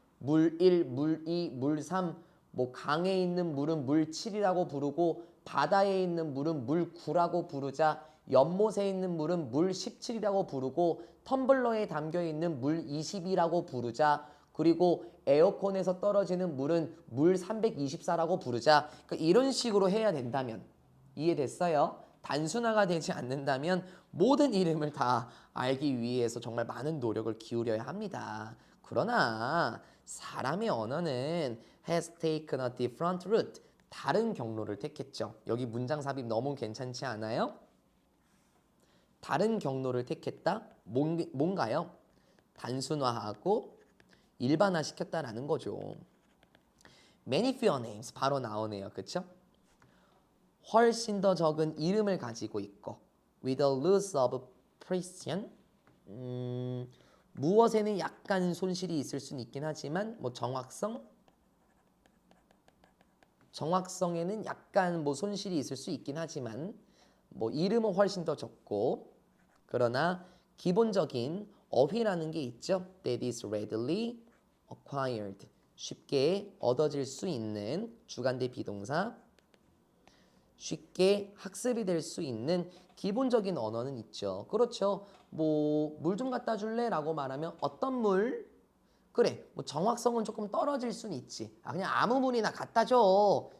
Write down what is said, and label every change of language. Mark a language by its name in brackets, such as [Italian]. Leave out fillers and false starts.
[Korean] 물 1, 물 2, 물 3, 뭐 강에 있는 물은 물 7이라고 부르고 바다에 있는 물은 물 9라고 부르자, 연못에 있는 물은 물 17이라고 부르고 텀블러에 담겨 있는 물 20이라고 부르자, 그리고 에어컨에서 떨어지는 물은 물 324라고 부르자. 그러니까 이런 식으로 해야 된다면, 이해됐어요? 단순화가 되지 않는다면 모든 이름을 다 알기 위해서 정말 많은 노력을 기울여야 합니다. 그러나 사람의 언어는 [English] has taken a different route. [Korean] 다른 경로를 택했죠. 여기 문장 삽입 너무 괜찮지 않아요? 다른 경로를 택했다? 뭔가요? 단순화하고 일반화시켰다라는 거죠. [English] Many fewer names [Korean] 바로 나오네요. 그쵸? 훨씬 더 적은 이름을 가지고 있고 [English] with a loss of precision, [Korean] 무엇에는 약간 손실이 있을 수는 있긴 하지만 뭐 정확성에는 약간 뭐 손실이 있을 수 있긴 하지만 뭐 이름은 훨씬 더 적고, 그러나 기본적인 어휘라는 게 있죠. [English] That is readily acquired. [Korean] 쉽게 얻어질 수 있는 주관대 비동사, 쉽게 학습이 될 수 있는 기본적인 언어는 있죠. 그렇죠. 뭐 물 좀 갖다 줄래? 라고 말하면 어떤 물? 그래, 뭐 정확성은 조금 떨어질 수는 있지. 그냥 아무 물이나 갖다 줘.